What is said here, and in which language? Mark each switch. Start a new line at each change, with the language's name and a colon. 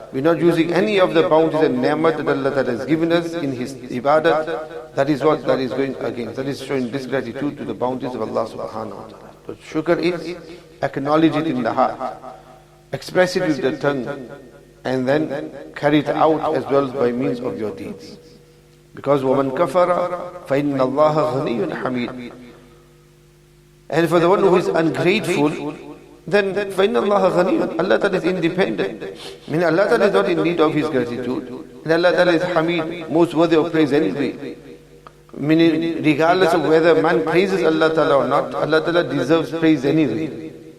English: We're not using any of the bounties and ni'mat that Allah Ta'ala has given us in His ibadat. That is what that is going against. That is showing disgratitude to the bounties of Allah Subhanahu wa Ta'ala. So shukr is acknowledge it in the heart, express it with the tongue, and then carry it out as well by means of your deeds.
Arabic: Because وَمَنْ كَفَرَ فَإِنَّ اللَّهَ غَنِيٌّ حَمِيدٌ.
English: And for the one who is ungrateful, then
Arabic: فَإِنَّ اللَّهَ غَنِيٌّ.
English: Allah Ta'ala is independent. I mean, Allah Ta'ala is not in need of His gratitude. And Allah Ta'ala is Hamid, most worthy of praise anyway. Meaning, regardless of whether man praises Allah Ta'ala or not, Allah Ta'ala deserves praise anyway.